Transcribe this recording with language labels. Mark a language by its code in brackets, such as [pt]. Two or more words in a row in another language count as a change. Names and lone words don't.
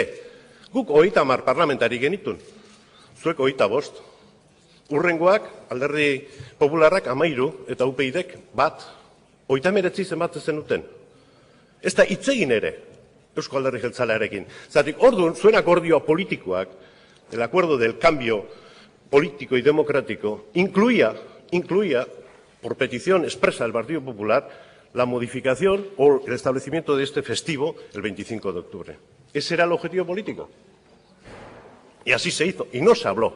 [eu] Guk 30 parlamentari genitun, zuek 25. Urrengoak, Alderdi Popularrak 13 eta UPyDek 1, 39 zenbatzen zenuten. Ez da hitzegin ere, Eusko Alderdi Jeltzalearekin. Zergatik, orduan, zuen akordioa politikoak, [es] el acuerdo del cambio político y democrático, incluía, por petición expresa del Partido Popular, la modificación o el establecimiento de este festivo el 25 de octubre. Ese era el objetivo político. Y así se hizo, y no se habló.